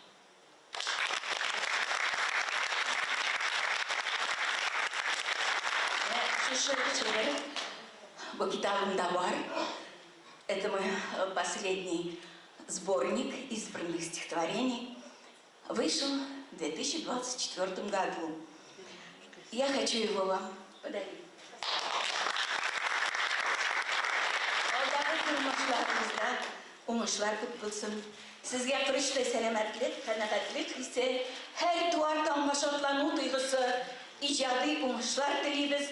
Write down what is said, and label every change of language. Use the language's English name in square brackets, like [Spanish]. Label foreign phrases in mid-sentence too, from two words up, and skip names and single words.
[Russian] Это мой последний сборник избранных стихотворений. Вышел в 2024 году. Я хочу его вам подарить. [Tatar] Уңышлар күп булсын. Сезгә көрәштә сәламәтлек, канәгатьлек хисе, һәр туардан шатлану тойгысы, иҗади уңышлар телибез.